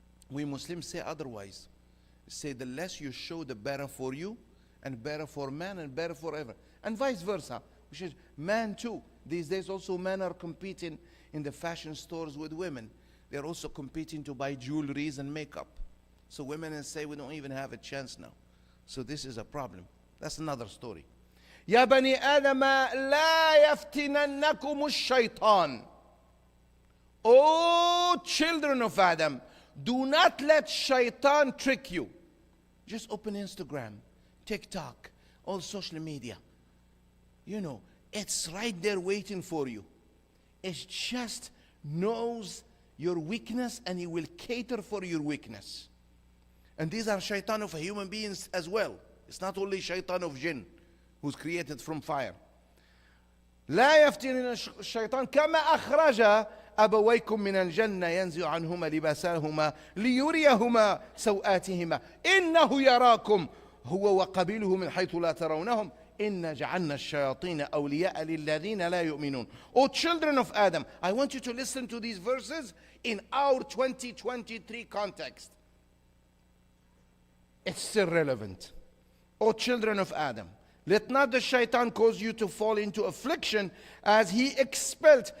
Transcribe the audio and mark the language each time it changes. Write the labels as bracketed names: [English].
[English] We Muslims say otherwise. Say the less you show, the better for you, and better for man, and better forever. And vice versa. Which is man too. These days also men are competing in the fashion stores with women. They're also competing to buy jewelries and makeup. So women say we don't even have a chance now. So this is a problem. That's another story. [Arabic] يا بني آدم لا يفتننكم الشيطان. [English] O children of Adam, do not let shaitan trick you. Just open Instagram, TikTok, all social media. You know, it's right there waiting for you. It just knows your weakness and he will cater for your weakness. And these are shaitan of human beings as well. It's not only shaitan of jinn who's created from fire. [Arabic] لا يفتن الشيطان كما أخرج أبويكم من الجنة ينزع عنهما لباسهما ليريهما سوآتهما إنه يراكم هو وقبيله من حيث لا ترونهم إن جعلنا الشياطين أولياء للذين لا يؤمنون. [English] O children of Adam, I want you to listen to these verses in our 2023 context. It's still relevant. O children of Adam, let not the shaitan cause you to fall into affliction as he expelled.